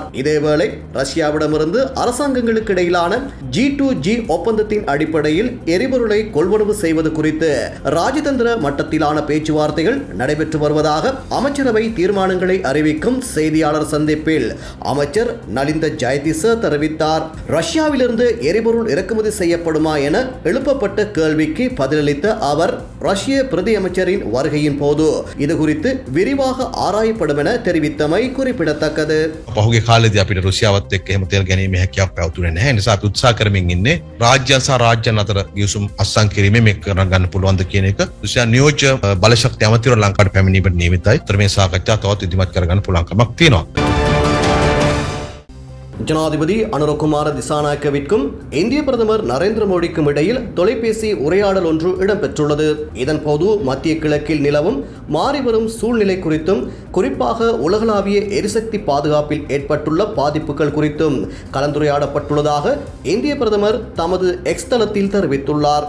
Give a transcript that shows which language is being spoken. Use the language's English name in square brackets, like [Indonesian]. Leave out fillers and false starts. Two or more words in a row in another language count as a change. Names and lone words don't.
[Tamil] இதேவேளை ரஷ்யாவிடமிருந்து அரசாங்கங்களுக்கு இடையிலான G2G ஒப்பந்தத்தின் அடிப்படையில் எரிபொருளை கொள்வனவு செய்வது குறித்து ராஜதந்திர மட்டத்திலான பேச்சுவார்த்தைகள் நடைபெற்று வருவதாக அமைச்சரவை தீர்மானங்களை அறிவிக்கும் செய்தியாளர் சந்திப்பில் அமைச்சர் நலிந்த ஜெயதிச தெரிவித்தார். ரஷ்யாவிலிருந்து எரிபொருள் இறக்குமதி செய்யப்படுமா என எழுப்பப்பட்ட கேள்விக்கு பதிலளித்த அவர், ரஷ்ய பிரதி அமைச்சரின் வருகையின் போது இது குறித்து விரிவாக ஆராயப்படும் என தெரிவித்தமை குறிப்பிடத்தக்கது. [Sinhala] පහුගේ කාලේදී අපිට රුසියාවත් එක්ක එහෙම තෙල් ගැනීමේ හැකියාවක් පැවතුනේ නැහැ. ඒ නිසා අපි උත්සාහ කරමින් ඉන්නේ රාජ්‍යයන් සහ රාජ්‍යයන් අතර ගිවිසුම් අත්සන් කිරීමේ මේක කරන්න ගන්න පුළුවන්ද කියන එක. රුසියා නියෝජ්‍ය බලශක්ති අමාත්‍යවරු ලංකාවට පැමිණීමට නියමිතයි. ඒතර මේ සාකච්ඡා තවත් ඉදිරිපත් කරගන්න පුළුවන් කමක් තියෙනවා. [Tamil] ஜனாதிபதி அனுரகுமார திசாநாயக்கவிற்கும் இந்திய பிரதமர் நரேந்திர மோடிக்கும் இடையில் தொலைபேசி உரையாடல் ஒன்று இடம்பெற்றுள்ளது. இதன்போது மத்திய கிழக்கில் நிலவும் மாறிவரும் சூழ்நிலை குறித்தும் குறிப்பாக உலகளாவிய எரிசக்தி பாதுகாப்பில் ஏற்பட்டுள்ள பாதிப்புகள் குறித்தும் கலந்துரையாடப்பட்டுள்ளதாக இந்திய பிரதமர் தமது எக்ஸ் தளத்தில் தெரிவித்துள்ளார்.